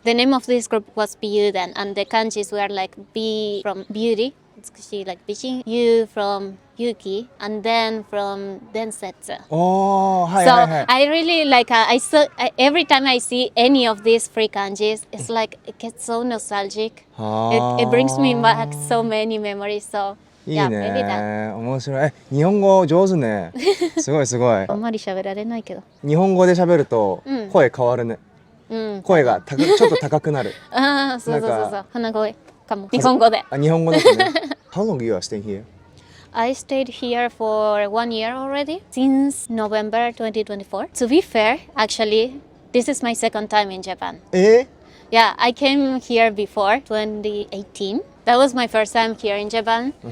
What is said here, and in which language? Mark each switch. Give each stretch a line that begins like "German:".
English: The name of this group was Biyuden, and the kanjis were like B from beauty, she like Bijin, U from Yuki, and then from Densetsu. Oh, hi, so hi, hi. I really like every time I see any of these free kanjis, it's like it gets so nostalgic. It brings me back so many memories. So
Japanese: いいね。面白い。日本語上手ね。すごいすごい。あんまり喋られないけど。日本語で喋ると声変わるね。声がちょっと高くなる。ああ、そうそうそうそう。鼻声かも。日本語で。日本語だとね。
English: How long you are staying here? I stayed here for 1 year already, since November 2024. To be fair, actually, this is my second time in Japan. Yeah, I came here before 2018. That was my first time here in Japan.